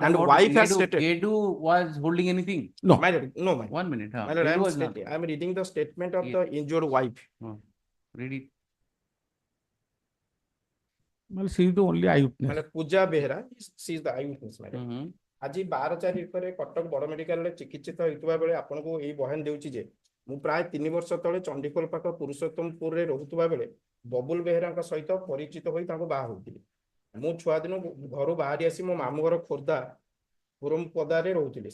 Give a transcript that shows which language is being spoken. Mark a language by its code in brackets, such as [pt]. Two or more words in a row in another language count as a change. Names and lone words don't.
[en] and wife has stated Gedu was holding anything? No, my lord, no, my 1 minute. My lord, I am reading the statement of the injured wife. Read it. Well, she is the only eyewitness. My lord, Pooja Behra, she is the eyewitness, my lord. [or] আজি 12/4 ରେ କଟକ ବଡ଼ ମେଡିକାଲରେ ଚିକିତ୍ସିତ ହେଉଥିବା ବେଳେ ଆପଣଙ୍କୁ ଏହି ବୟାନ ଦେଉଛି ଯେ ମୁଁ ପ୍ରାୟ 3 ବର୍ଷ ତଳେ ଚଣ୍ଡିଖୋଲ ପାଖ ପୁରୁଷୋତ୍ତମପୁରରେ ରହୁଥିବା ବେଳେ ବବୁଲ ବେହେରାଙ୍କ ସହିତ ପରିଚିତ ହୋଇ ତାଙ୍କୁ ବାହା ହୋଇଥିଲି। ମୁଁ ଛୁଆ ଦିନ ଘରୁ ବାହାରି ଆସି ମୋ ମାମୁଁ ଘର ଖୋର୍ଦ୍ଧା ପୁରମପଦାରେ ରହୁଥିଲି।